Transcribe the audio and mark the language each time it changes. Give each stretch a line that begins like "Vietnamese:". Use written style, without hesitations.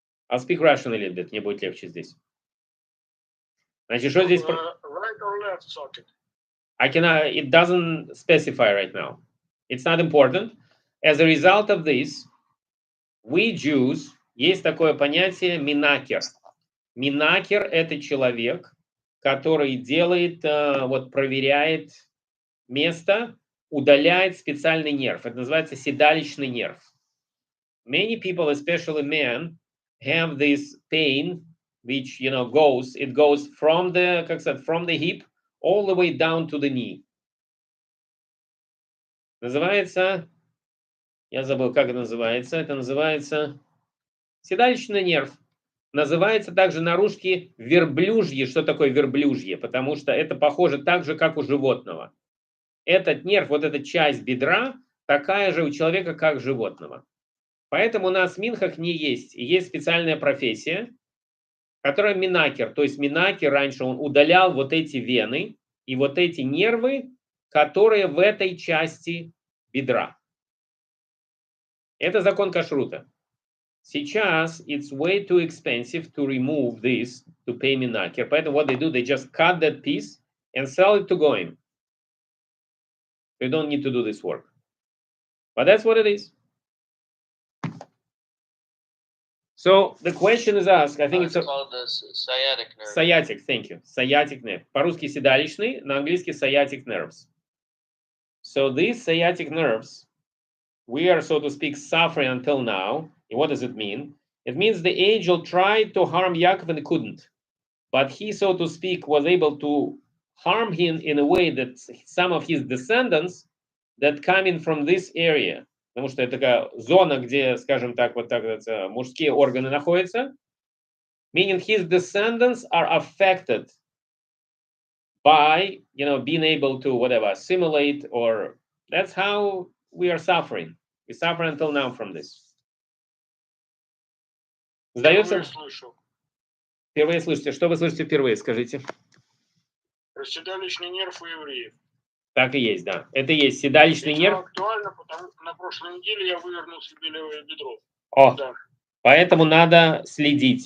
English: I'll speak Russian a little bit,
Russian: мне будет легче здесь. Значит, что здесь?
English: Right or left socket? It doesn't specify right now. It's not important. As a result of this, we Jews,
Russian: есть такое понятие минакер. Минакер – это человек, который делает, проверяет место, удаляет специальный нерв. Это называется седалищный нерв.
English: Many people, especially men, have this pain, which goes from the hip all the way down to the knee.
Russian: Называется, я забыл, как это называется. Это называется седалищный нерв. Называется также на русский верблюжье. Что такое верблюжье? Потому что это похоже так же, как у животного. Этот нерв, вот эта часть бедра, такая же у человека, как животного. Поэтому у нас в Минхах не есть. И есть специальная профессия, которая минакер. То есть минакер раньше он удалял вот эти вены и вот эти нервы, которые в этой части бедра. Это закон кашрута. Сейчас
English: it's way too expensive to remove this, to pay minakir.
Russian: Поэтому
English: what they do, they just cut that piece and sell it to goyim. They don't need to do this work. But that's what it is. So the question is asked, I think it's called the sciatic nerve. Sciatic, thank you. Sciatic nerve.
Russian: По-русски седалищный, на английский
English: sciatic nerves. So these sciatic nerves, we are, so to speak, suffering until now. And what does it mean? It means the angel tried to harm Yaakov and couldn't. But he, so to speak, was able to harm him in a way that some of his descendants that come in from this area,
Russian: потому что это такая зона, где, скажем так, вот так мужские органы находятся,
English: meaning his descendants are affected by, being able to assimilate, or that's how we are suffering. We suffer until now from this.
Russian: Сдается? Впервые слышите. Что вы слышите впервые, скажите? Седалищный нерв у евреев. Так и есть, да. Это и есть седалищный нерв. Актуально, потому что на прошлой неделе я вывернул себе левое бедро. Да. Поэтому надо следить.